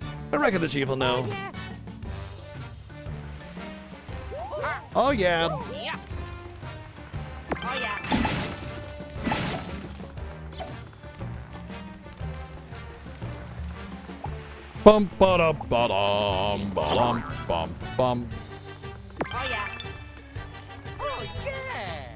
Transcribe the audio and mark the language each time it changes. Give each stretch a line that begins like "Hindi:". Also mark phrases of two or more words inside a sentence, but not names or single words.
English: I reckon the chief will know. Oh yeah. Yeah. Oh yeah. Bum ba da ba dum ba dum bum bum. Oh yeah. Oh yeah.